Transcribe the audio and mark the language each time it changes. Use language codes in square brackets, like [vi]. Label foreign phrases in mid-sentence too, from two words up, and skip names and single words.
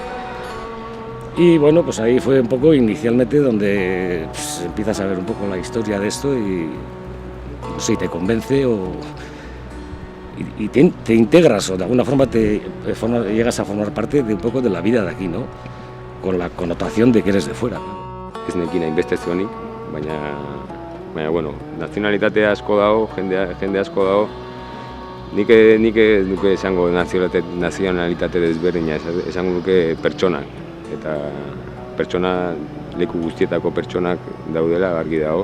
[es] Y bueno, pues ahí fue un poco inicialmente donde pues, empiezas a ver un poco la historia de esto y no sé, te convence y te integras o de alguna forma llegas a formar parte de un poco de la vida de aquí, ¿no? Con la connotación de que eres de fuera. [eu] Ez nekin hainbeste zuenik, baina bueno, nazionalitate asko dago, jende asko dago. Nik ez nuke esango nazionalitate desberdina, esango nuke pertsonak. Eta pertsona, leku guztietako pertsonak daudela, argi dago.